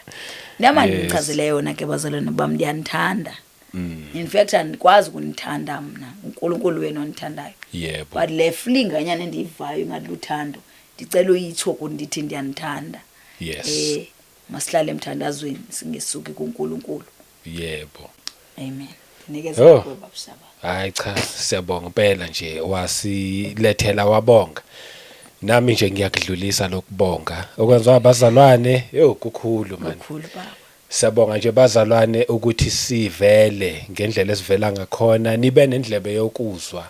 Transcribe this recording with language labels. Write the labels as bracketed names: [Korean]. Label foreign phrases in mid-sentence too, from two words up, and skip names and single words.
[Xhosa] Nama ndichazele yona ke bazalwane bam, ndiyanithanda. [English] In fact [Xhosa] andikwazi ukunithanda mna, uNkulunkulu wena ondithandayo. But le feeling anyana endiyivayo ngathi luthando, ndicela uyitsho kundithi ndiyanithanda. Masihlale emthandazweni singesuki kuNkulunkulu. Amen. Ndinikeza kuba Baba. [Zulu] Hayi cha, siyabonga impela nje wasilethela wabonga. Nami nje ngiyakudlulisa lokubonga okwenziwa abazalwane. Kukhulu man. Kukhulu baba. Siyabonga nje bazalwane ukuthi sivele ngendlela esivela ngakhona, nibe nendlebe yokuzwa.